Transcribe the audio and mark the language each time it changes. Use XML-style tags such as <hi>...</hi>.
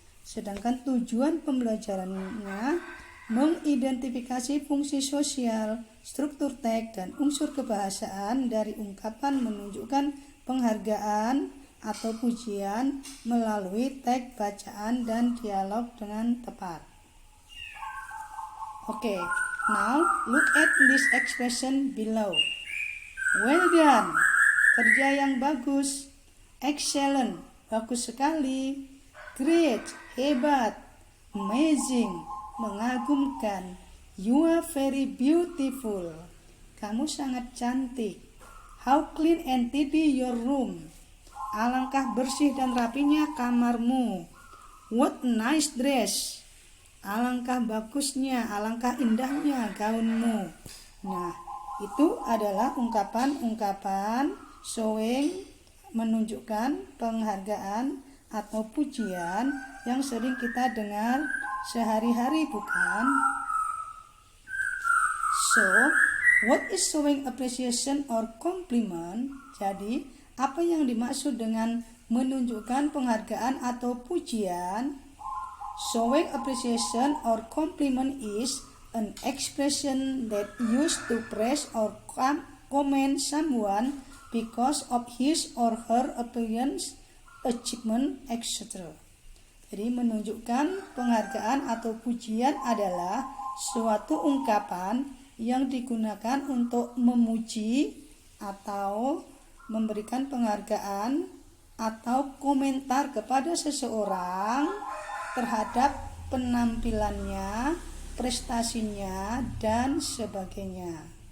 <id>Sedangkan tujuan pembelajarannya mengidentifikasi fungsi sosial, struktur teks, dan unsur kebahasaan dari ungkapan menunjukkan penghargaan atau pujian melalui teks bacaan dan dialog dengan tepat.</id> <en>Okay, now look at this expression below. Well done,</en> <id>kerja yang bagus.</id> <en>Excellent,</en> <id>bagus sekali.</id> <en>Great,</en> <id>hebat.</id> <en>Amazing,</en> <id>mengagumkan.</id> <en>You are very beautiful,</en> <id>kamu sangat cantik.</id> <en>How clean and tidy your room,</en> <id>alangkah bersih dan rapinya kamarmu.</id> <en>What nice dress,</en> <id>alangkah bagusnya, alangkah indahnya gaunmu. Nah, itu adalah ungkapan-ungkapan showing, menunjukkan penghargaan atau pujian yang sering kita dengar sehari-hari, bukan?</id> <en>So, what is showing appreciation or compliment?</en> <id>Jadi, apa yang dimaksud dengan menunjukkan penghargaan atau pujian?</id> <en>Showing appreciation or compliment is an expression that used to praise or commend someone because of his or her appearance, achievement, etc.</en> <id>Jadi menunjukkan penghargaan atau pujian adalah suatu ungkapan yang digunakan untuk memuji atau memberikan penghargaan atau komentar kepada seseorang terhadap penampilannya, prestasinya, dan sebagainya.</id>